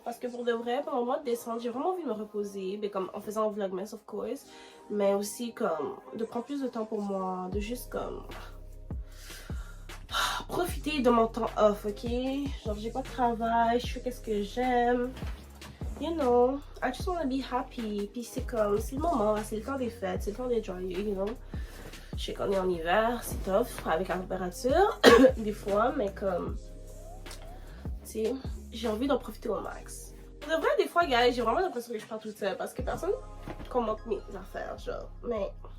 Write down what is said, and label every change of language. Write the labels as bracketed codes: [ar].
[fr] Parce que pour de vrai, pendant le mois de décembre, j'ai vraiment envie de me reposer. Mais comme en faisant un vlogmas, [en] of course. [fr] Mais aussi comme de prendre plus de temps pour moi. De juste comme profiter de mon temps off, ok? Genre, j'ai pas de travail, je fais qu'est-ce que j'aime. [en] You know, I just wanna be happy. [fr] Puis c'est comme, c'est le moment, c'est le temps des fêtes, c'est le temps des joyeux, [en] you know. [fr] Je sais qu'on est en hiver, c'est tough avec la température, des fois, mais comme, tu sais, j'ai envie d'en profiter au max. De vrai, des fois, guys, j'ai vraiment l'impression que je pars toute seule parce que personne commente mes affaires, genre, mais...